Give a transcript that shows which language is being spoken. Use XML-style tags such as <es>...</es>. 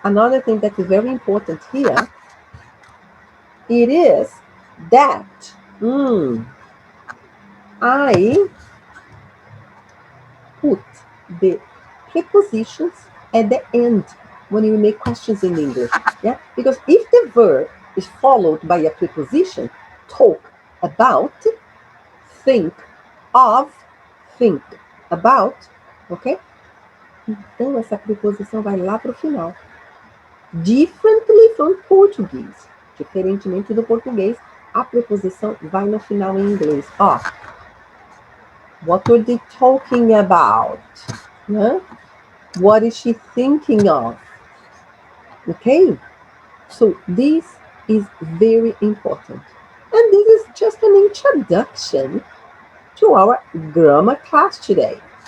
<en>Another thing that is very important here, it is that I put the prepositions at the end when you make questions in English. Yeah? Because if the verb is followed by a preposition, talk about, think of, think about, ok?</en> <pt>Então essa preposição vai lá para o final.</pt> <en>Differently from Portuguese.</en> <pt>Diferentemente do português, a preposição vai no final em inglês.</pt> <en>Ó, what were they talking about? Né? What is she thinking of? Okay? So this is very important. And this is just an introduction to our grammar class today.</en>